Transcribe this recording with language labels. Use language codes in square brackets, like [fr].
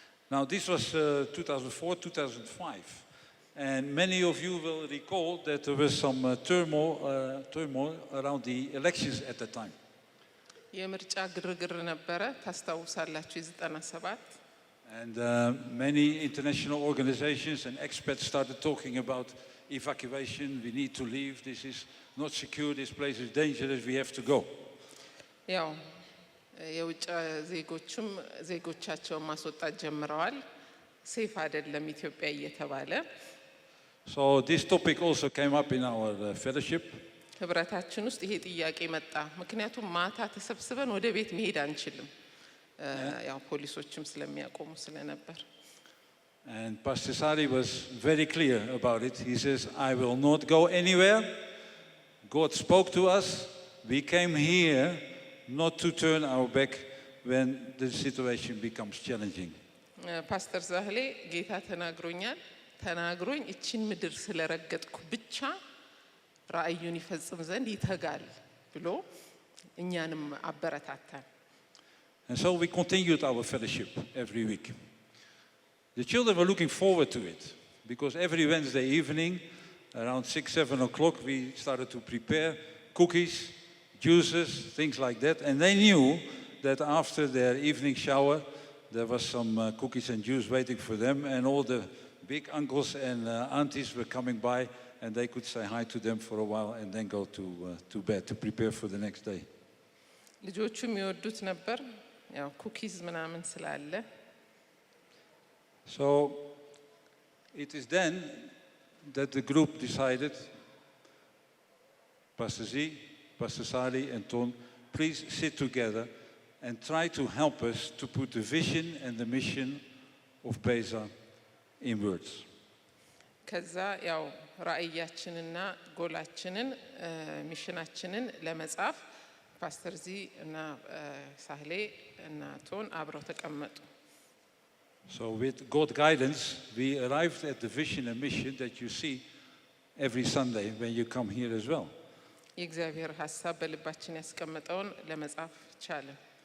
[en] Now this was 2004, 2005. And many of you will recall that there was some turmoil around the elections at that time. [am] የምርጫ ግርግር ነበረ ታስታውሳላችሁ የ97 [en] And many international organizations and experts started talking about evacuation. We need to leave. This is not secure. This place is dangerous. We have to go. [am] ያው የውጭ ዜጎችም ዜጎቻቸውን ማስወጣት ጀምረዋል ሴፍ አይደለም ኢትዮጵያ እየተባለ [en] So this topic also came up in our fellowship. [am] ህብረታችን ውስጥ ይሄ ጥያቄ መጣ ምክንያቱም ማታ ተሰብስበን ወደ ቤት መሄድ አንችልም ያው ፖሊሶችም ስለሚያቆሙ ስለነበር [en] And Pastor Sari was very clear about it. He says, I will not go anywhere. God spoke to us. We came here not to turn our back when the situation becomes challenging. [am] ፓስተር ዛህሌ ጌታ ተናግሮኝ እቺን ምድር ስለረገጥኩ ብቻ ራእዩን ይፈጽም ዘንድ ይተጋል ብሎ እኛንም አበረታታን [en] And so we continued our fellowship every week. The children were looking forward to it because every Wednesday evening around 6, 7 o'clock we started to prepare cookies, juices, things like that. And they knew that after their evening shower there was some cookies and juice waiting for them and all the big uncles and aunties were coming by and they could say hi to them for a while and then go to bed to prepare for the next day. [am] ልጆቹ የሚወዱት ነበር ያው ኩኪዝ ምናምን ስላለ [en] So it is then that the group decided, Pastor Z, Pastor Sari and Ton, please sit together and try to help us to put the vision and the mission of Beza in words. [am] ከዛ ያው ራእያችንና ጎላችንን ሚሽናችንን ለመጻፍ ፓስተር ዚ እና ሳህሌ እና ቶን አብረው ተቀመጡ [en] So with God's guidance, we arrived at the vision and mission that you see every Sunday when you come here as well. [am] የእግዚአብሔር ሐሳብ በልባችን ያስቀመጠውን ለመጻፍ ቻለን